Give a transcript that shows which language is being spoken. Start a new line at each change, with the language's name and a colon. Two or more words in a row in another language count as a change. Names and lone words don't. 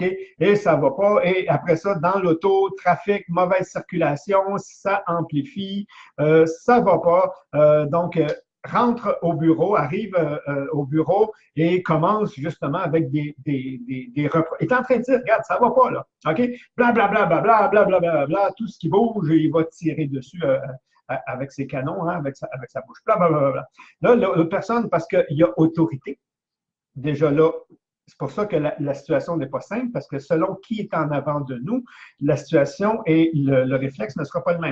French: Et ça va pas, et après ça, dans l'auto, trafic, mauvaise circulation, ça amplifie, ça va pas. Donc, rentre au bureau, arrive au bureau et commence justement avec des reproches. Il est en train de dire, regarde, ça va pas là, OK? Bla, bla, bla, bla, bla, bla, bla, bla, bla, tout ce qui bouge, il va tirer dessus avec ses canons, hein, avec sa bouche. Bla, bla, bla, bla. Là, l'autre personne, parce qu'il y a autorité, déjà là, c'est pour ça que la situation n'est pas simple, parce que selon qui est en avant de nous, la situation et le réflexe ne sera pas le même.